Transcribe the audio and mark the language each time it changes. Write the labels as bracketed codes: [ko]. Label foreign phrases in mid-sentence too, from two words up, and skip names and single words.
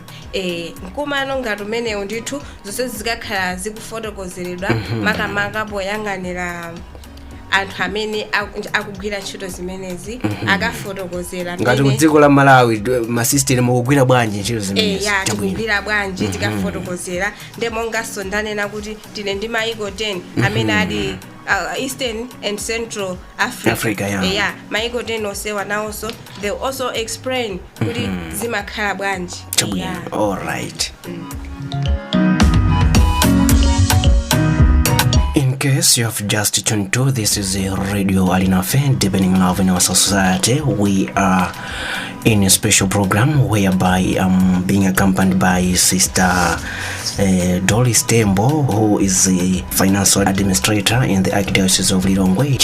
[ny] Mkumano ngati umene ndithu zonse zikakhala zikufotokozeredwa makamaka poyang'anira anthu amene akugwira ntchito zimenezi akafotokozera ngati kudziko la Malawi masistem mukugwira bwanji ntchito zimenezi. tikugwira bwanji tikafotokozera ndemongaso ndanena kuti tine ndi maiko 10 amene ali Eastern and Central Africa. Maiko 10 osewa nawonso [en] they also explain [ny] kuti zimakhala bwanji. [en] All right. In case you have just tuned to, this is a Radio Alinafe, deepening love in our society. We are in a special program whereby I'm being accompanied by Sister Doris Tembo, who is the financial administrator in the Archdiocese of Lilongwe.